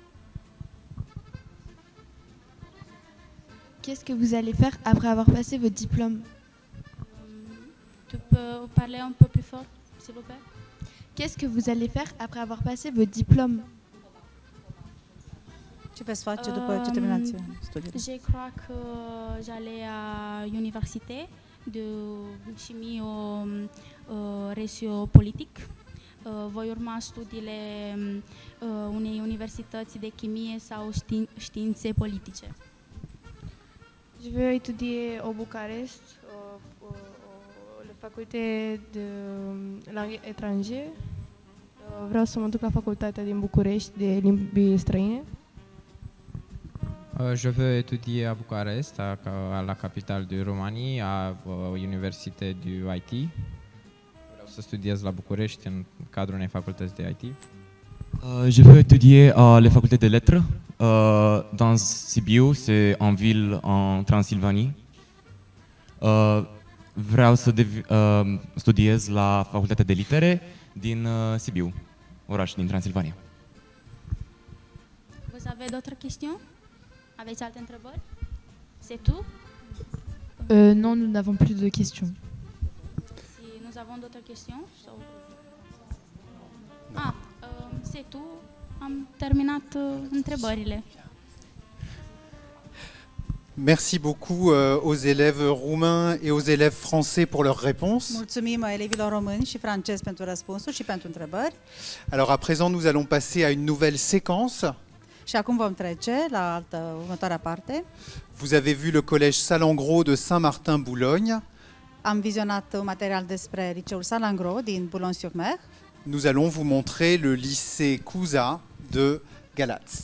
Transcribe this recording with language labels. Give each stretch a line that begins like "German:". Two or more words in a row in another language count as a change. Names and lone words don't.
French: Qu'est-ce que vous allez faire après avoir passé votre diplôme? Tu peux parler un peu plus fort, s'il vous plaît? Qu'est-ce que vous allez faire après avoir passé votre diplôme?
Romanian: Ce veți face după ce terminați studiile?
French: Je crois que j'allais à l'université de chimie regio-politic.
Romanian: Voi urma studiile unei universități de chimie sau științe politice.
French: Je vais étudier au Bucarest, la faculté de langue étrangère.
Romanian: Vreau să mă duc la facultatea din București de limbi străine.
French: Je veux étudier à Bucarest, à la capitale de Roumanie, à l'université du IT.
Romanian: Vreau să studiez la București în cadrul unei facultăți de IT.
French: Je veux étudier à la faculté de lettres dans Sibiu, c'est en ville en Transylvanie.
Romanian: Vreau să studiez la facultatea de litere din Sibiu, oraș din Transilvania.
French: Vous avez d'autres questions?
Romanian: Aveți alte întrebări?
French: C'est tout? Non, nous n'avons plus de questions. Si nous avons d'autres questions, so C'est tout.
Romanian: Am terminat întrebările.
French: Merci beaucoup aux élèves roumains et aux élèves français pour leurs réponses.
Romanian: Mulțumim elevilor români și francezi pentru răspunsuri și pentru întrebări.
French: Alors à présent, nous allons passer à une nouvelle séquence.
Romanian: Și acum vom trece la următoarea parte.
French: Vous avez vu le collège Salengro de Saint-Martin-Boulogne.
Romanian: Am vizionat un material despre liceul Salengro din Boulogne-sur-Mer.
French: Nous allons vous montrer le lycée Cuza de Galați.